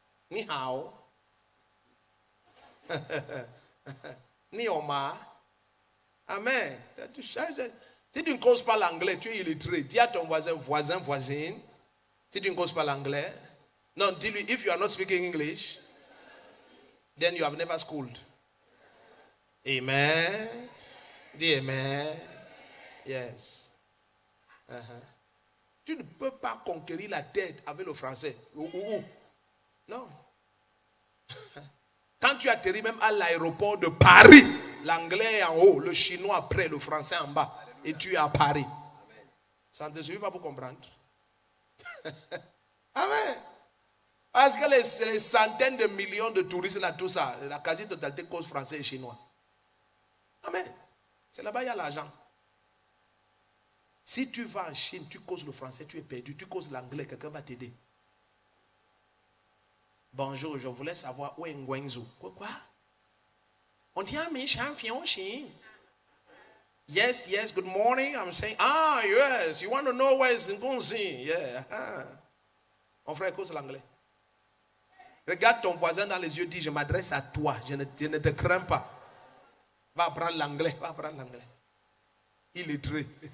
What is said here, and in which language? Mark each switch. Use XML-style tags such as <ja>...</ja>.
<zh>Ni hao.</zh> <fr>Ni oma. Amen. Si tu ne causes pas l'anglais, tu es illettré. Dis à ton voisine. Si tu ne causes pas l'anglais. Non, dis-lui,</fr> <en>if you are not speaking English, then you have never schooled.</en> <fr>Amen. Dis amen. Yes. Tu ne peux pas conquérir la tête avec le français. Non. Quand tu atterris même à l'aéroport de Paris, l'anglais est en haut, le chinois après, le français en bas. Et tu es à Paris. Ça ne te suffit pas pour comprendre. Amen. Parce que les centaines de millions de touristes là, tout ça, la quasi-totalité cause français et chinois. Amen. C'est là-bas, il y a l'argent. Si tu vas en Chine, tu causes le français, tu es perdu. Tu causes l'anglais, quelqu'un va t'aider. Bonjour, je voulais savoir où est Ngwenzu. Quoi? On dit, mais champion Chine.</fr> <en>Yes, good morning. I'm saying, yes, you want to know where is Ngwenzu? Yeah.</en> <fr>Mon frère cause l'anglais. Regarde ton voisin dans les yeux, dis, je m'adresse à toi, je ne te crains pas. Va apprendre l'anglais, Illettré.</fr>